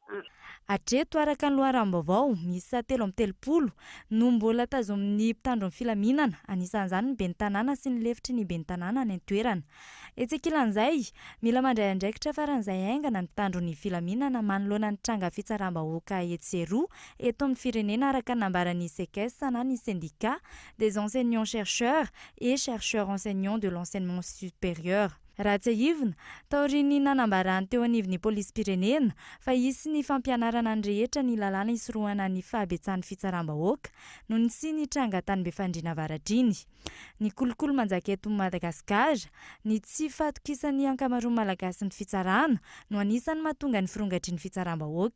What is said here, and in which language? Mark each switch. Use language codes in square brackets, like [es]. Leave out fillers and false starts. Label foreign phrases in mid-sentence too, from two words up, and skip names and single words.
[mg] Hatreto araka ny loharam-baovao, miisa 13 no mbola tazomin'ny mpitandron'ny filaminana, anisan'izany ny ben'ny tanàna sy ny lefitry ny ben'ny tanàna ny antoerana. Etsekilan'izay, mila mandray andraikitra faran'izay aingana ny mpitandron'ny filaminana manoloana ny tranga fitsaram-bahoaka Etseroa eto amin'ny firenena araka nambaran'ny SEKES na ny [fr] syndicat des enseignants-chercheurs et chercheurs enseignants de l'enseignement supérieur. [mg] Raha tsy ahivina, taorian'ny nanambarany teo anivon'ny pôlisy-pirenena fa hisy ny fampianarana ny rehetra ny lalàna hisorohana ny fahabetsan'ny fitsaram-bahoaka noho ny sy ny tranga tany Befandriana Avaratra iny. Ny kolokolo manjaka eto Madagasikara, ny tsy fatokisan'ny ankamaroany malagasy ny fitsarana no anisan'ny mahatonga ny firongatry ny fitsaram-bahoaka.